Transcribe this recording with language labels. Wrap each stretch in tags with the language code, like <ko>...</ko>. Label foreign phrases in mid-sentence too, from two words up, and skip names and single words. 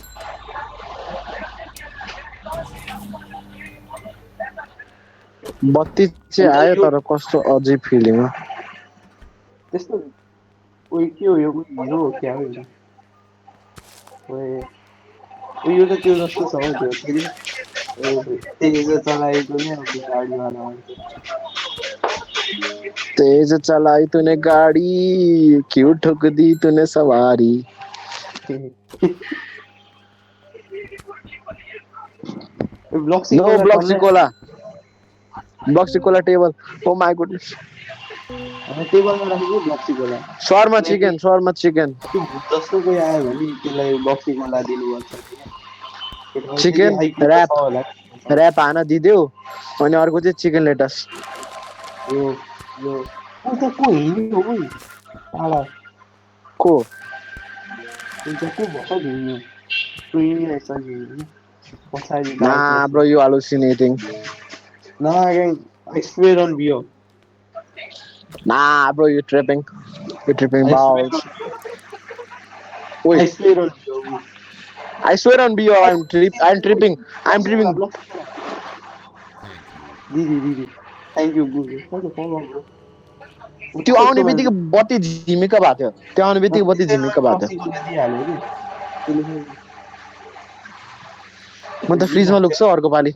<ne>बत्ती चाहिँ आयो तर कस्तो अजीब फिलिङ हो। त्यस्तो उयो के हो यो हिरो हो क्या हो यो? उयो त त्यो जस्तो छ हौ त्यो फेरि तेज चलाएको नि अब गाडीवाला मान्छे।</ne> <hi>तेज चलाई तूने गाड़ी क्यों ठोक दी तूने सवारी।</hi> <ne>ब्लक्सी नो कोला ब्लक्सी टन्नै</ne> <en>Cola. Blaxi Cola table. Oh my goodness.</en> <ne>टेबलमा राखेको ब्लक्सी कोला। शर्मा चिकन शर्मा चिकन। त्यो भुत जस्तो कोही आयो भने त्यसलाई ब्लक्सी कोला दिनुपर्छ क्या। केटाले त्यति चिकन आइक्यू त छ ऱ्याप होला। ऱ्याप हान दिदेऊ अनि अर्को चाहिँ</ne> <en>chicken lettuce.</en> <ne>यो यो ऊ त को हिँड्यो उही टाढा। को त्यहाँ को भर्खर हिँड्यो। रहेछ हिँड्यो पछाडि</ne> <en>Nah, Darkness. bro, you hallucinating. Nah, I swear on Bio. Nah, bro, you tripping. You're tripping I swear balls. on Wait, I swear on Bio. I swear on BO, I'm tripping. I'm tripping.</en> <ne>दिदी</ne> <en>thank you</en> <ne>गुरु कहिले फलो ब्रो त्यो आउने बित्तिकै बत्ती झिमिक्क भएको थियो। त्यो आउने बित्तिकै बत्ती झिमिक्क भएको थियो। दिइहाल्यो कि त्यसले म त फ्रिजमा लुक्छु अर्को पालि।</ne>